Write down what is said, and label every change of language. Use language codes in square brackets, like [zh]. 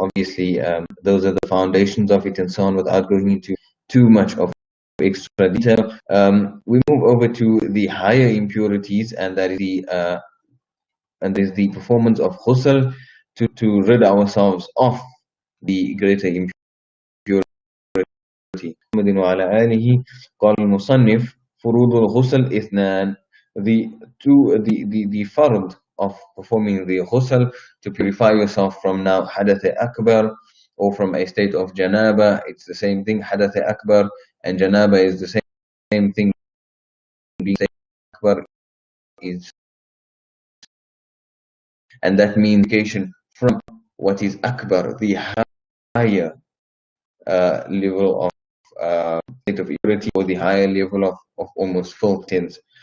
[en] Obviously, those are the foundations of it and so on, without going into too much of extra detail. We move over to the higher impurities, and that is the performance of ghusl to rid ourselves of the greater impurity. [ar] محمد وعلى آله قال المصنف فروض الغسل اثنان. [en] The fard of performing the ghusl, to purify yourself from now hadath akbar or from a state of janaba. It's the same thing. Hadath akbar and janaba is the same thing. Being akbar is, and that means from what is akbar, the higher level of state of impurity, or the higher level of almost filth sins.